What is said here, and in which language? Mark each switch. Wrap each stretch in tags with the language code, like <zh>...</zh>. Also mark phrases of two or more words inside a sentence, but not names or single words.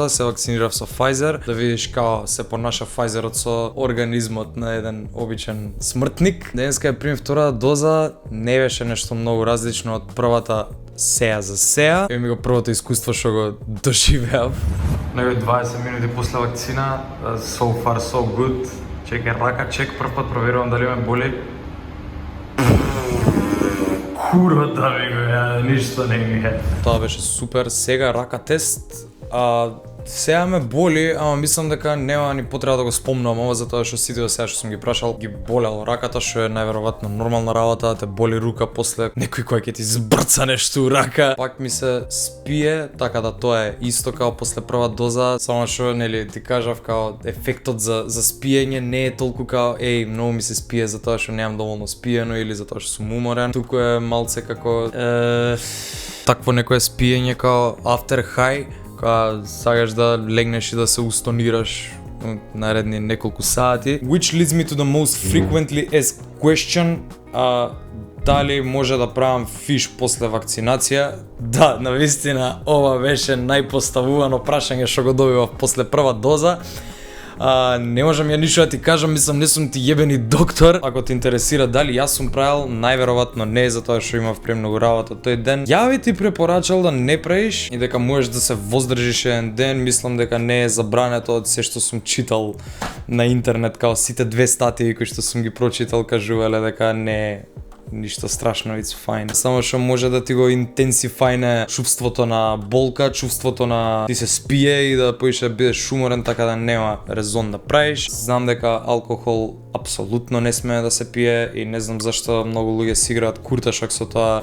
<mk>Се вакцинирав со Pfizer, да видиш као се понаша Pfizerот со организмот на еден обичен смртник. Денеска ја примив втората доза, не беше нешто многу различно од првата сеја за сеја. Ева ми го првото искуство што го доживеав. Него 20 минути после вакцина,</mk> <en>so far so good.</en> <mk>Чекај рака чек, прв пат проверувам дали ме боли. Курата ми го ја, ништо не ми е. Тоа беше супер, сега рака тест. Сега ме боли, ама мислам дека нема ни потреба да го спомнам ова, затоа што сите до сега што сум ги прашал ги болело раката, што е најверојатно нормална работа, те боли рука после некој кој ќе ти збрца нешто у рака. Пак ми се спие, така да тоа е исто као после прва доза, само што нели ти кажав као ефектот за спиење не е толку као многу ми се спие затоа што немам доволно спиено или затоа што сум уморен. Туку е малце како такво некое спиење као</mk> <en>after high,</en> <mk>кога сакаш да легнеш и да се устонираш наредни неколку сати.</mk> <en>Which leads me to the most frequently asked question,</en> <mk>дали може да правам фиш после вакцинација? Да, навистина ова беше најпоставувано прашање што го добивав после прва доза. Не можам ја ништо да ти кажам, мислам не сум ти јебени доктор. Ако те интересира дали јас сум правил, најверојатно не, затоа што имав премногу работа тој ден. Ја би ти препорачал да не правиш и дека можеш да се воздржиш еден ден. Мислам дека не е забрането од се што сум читал на интернет, као сите две статии кои што сум ги прочитал кажувале дека не е ништо страшно,</mk> <en>it's fine.</en> <mk>Само што може да ти го интенсифајне чувството на болка, чувството на ти се спие и да поише бидеш уморен, така да нема резон да правиш. Знам дека алкохол апсолутно не смее да се пие и не знам зашто многу луѓе си играат курташак со тоа.</mk>